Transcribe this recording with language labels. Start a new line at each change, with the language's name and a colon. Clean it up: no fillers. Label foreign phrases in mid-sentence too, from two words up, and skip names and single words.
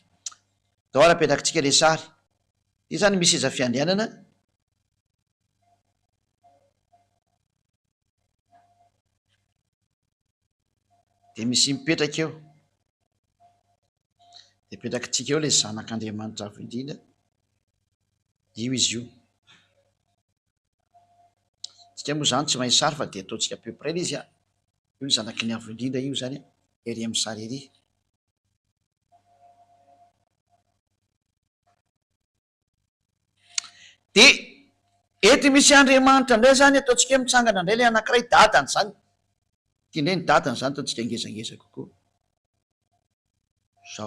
Malagasy: Dao ara apetrakintsika le sary io zany misy iza fiandrianana de misy mipetraka eo de petrakitsika eo le zanak'Andriamanitra avy indrindra io izy io tsika moa zany tsy mahay sary fa de ataontsika
French: peu près
Malagasy: le izy a io ny zanaky ny avy indrindra io zany ery amin'ny sary ery. De ety misy Andriamanitra indray zany ataontsika hoe mitsangana indray le anankiray dadany zany ty indray ny dadany zany ataontsika ngezangeza kokoa zao.